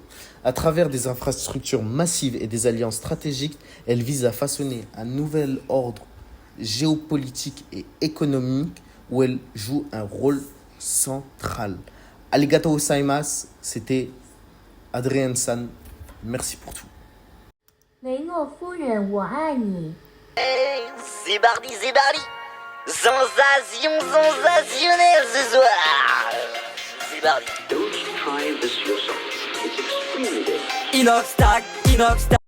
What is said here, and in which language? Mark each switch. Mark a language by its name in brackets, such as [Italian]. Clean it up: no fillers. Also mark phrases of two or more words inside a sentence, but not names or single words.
[French] À travers des infrastructures massives et des alliances stratégiques, elle vise à façonner un nouvel ordre géopolitique et économique où elle joue un rôle central. [Japanese] ありがとうございます, [French] c'était Adrien San. Merci pour tout. [Chinese] 雷诺夫人，我爱你。 [French] C'est parti, sensationnel ce soir. C'est parti. [English] Don't try this yourself. It's extremely dangerous. Inox tac,